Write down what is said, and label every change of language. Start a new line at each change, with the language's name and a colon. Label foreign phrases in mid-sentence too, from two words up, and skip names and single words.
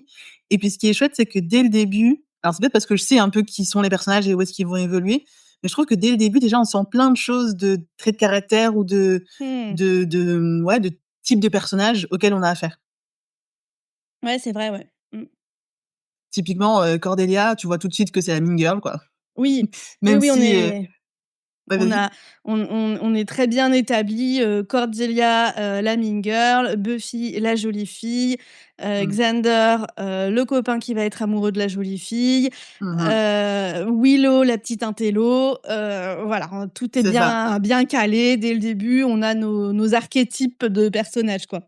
French: Et puis ce qui est chouette, c'est que dès le début, alors c'est peut-être parce que je sais un peu qui sont les personnages et où est-ce qu'ils vont évoluer, mais je trouve que dès le début, déjà, on sent plein de choses de traits de caractère ou de type de personnages auxquels on a affaire. Ouais, c'est vrai, ouais. Typiquement, Cordelia, tu vois tout de suite que c'est la
English: mean girl,
French: quoi. Oui, Même oui, si, Ouais, On vas-y. a on est très bien établi, Cordelia, la
English: mean girl,
French: Buffy, la jolie fille, Mmh. Xander, le copain qui va être amoureux de la jolie fille, Mmh mh. Willow, la petite intello, voilà, tout est C'est ça. bien calé dès le début, on a nos archétypes de personnages, quoi.